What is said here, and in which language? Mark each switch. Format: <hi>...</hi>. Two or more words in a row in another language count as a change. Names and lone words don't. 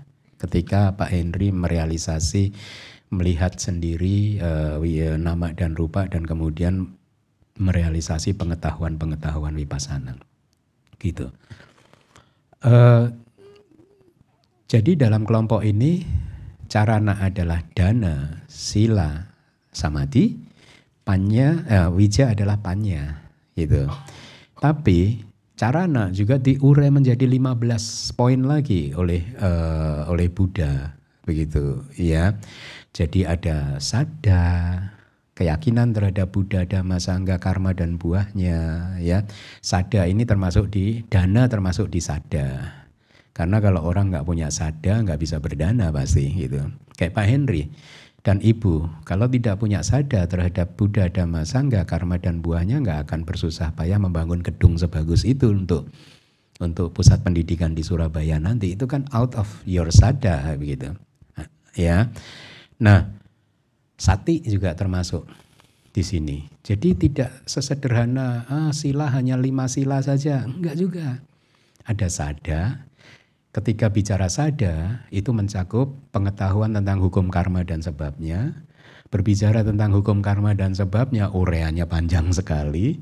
<id>Ketika Pak Henry merealisasi, melihat sendiri nama dan rupa dan kemudian merealisasi pengetahuan vipassana. Gitu. Jadi dalam kelompok ini carana adalah dana, sila, samadhi, panya, wija adalah panya. Gitu. Tapi carana juga diurai menjadi 15 poin lagi oleh Buddha, begitu ya. Jadi ada sada, keyakinan terhadap Buddha, Dhamma, Sangha, karma dan buahnya ya. Sada ini termasuk di dana, termasuk di sada. Karena kalau orang nggak punya sada nggak bisa berdana pasti gitu. Kayak Pak Henry dan Ibu, kalau tidak punya sada terhadap Buddha, Dhamma, Sangha, karma dan buahnya nggak akan bersusah payah membangun gedung sebagus itu untuk pusat pendidikan di Surabaya nanti. Itu kan</id> <en>out of your</en> <id>sada begitu. Ya. Nah, sati juga termasuk di sini. Jadi tidak sesederhana sila hanya 5 sila saja, enggak juga. Ada sada. Ketika bicara sada, itu mencakup pengetahuan tentang hukum karma dan sebabnya, berbicara tentang hukum karma dan sebabnya, ureanya panjang sekali.</id>